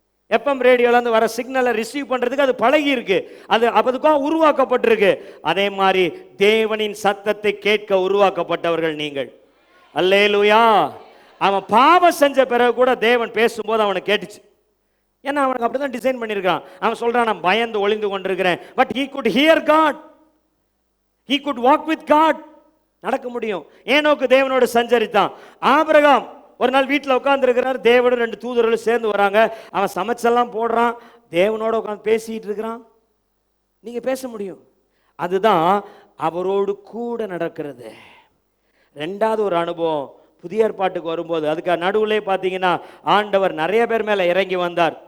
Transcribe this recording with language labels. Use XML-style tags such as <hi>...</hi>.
<ta>FM ரேடியோல இருந்து வர சிக்னலை ரிசீவ் பண்றதுக்கு அது பழகி இருக்கு, அது அதுக்காக உருவாக்கப்பட்டிருக்கு. அதே மாதிரி தேவனின் சத்தத்தை கேட்க உருவாக்கப்பட்டவர்கள் நீங்கள். அல்லேலூயா. அவன் பாவம் செஞ்ச பிறகு கூட தேவன் பேசும்போது அவனுக்கு கேட்டுச்சு, ஏன்னா அவனுக்கு அப்படிதான் டிசைன் பண்ணியிருக்கான். அவன் சொல்றான், நான் பயந்து ஒளிந்து கொண்டிருக்கிறேன்.</ta> <en>But he could hear God, he could walk with God.</en> <ta>நடக்க முடியும். ஏனோக்கு தேவனோடு சஞ்சரித்தான். ஆபிரகாம் ஒரு நாள் வீட்டில் உட்கார்ந்து இருக்கிறார், தேவனும் 2 தூதர்களும் சேர்ந்து வராங்க. அவன் சமைச்செல்லாம் போடுறான், தேவனோட உட்காந்து பேசிட்டு இருக்கிறான். நீங்க பேச முடியும். அதுதான் அவரோடு கூட நடக்கிறது. 2வது ஒரு அனுபவம் புதிய ஏற்பாட்டுக்கு வரும்போது, அதுக்கு நடுவுலே பார்த்தீங்கன்னா ஆண்டவர் நிறைய பேர் மேலே இறங்கி வந்தார்.</ta>